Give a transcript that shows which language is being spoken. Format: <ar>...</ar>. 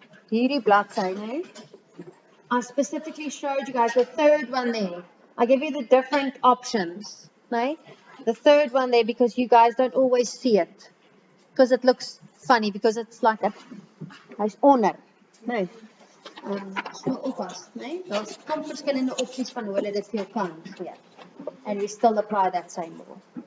<af>Hierdie bladsy, nee?</af> <en>I specifically showed you guys the third one there. I give you the different options, nee? The third one there because you guys don't always see it. Because it looks funny, because it's like a,</en> <af>hy's onder, nee? So oppas, nee? Daar's kom verskillende opsies van hoe hulle dit vir jou kan gee.</af> <en>And we still apply that same rule.</en>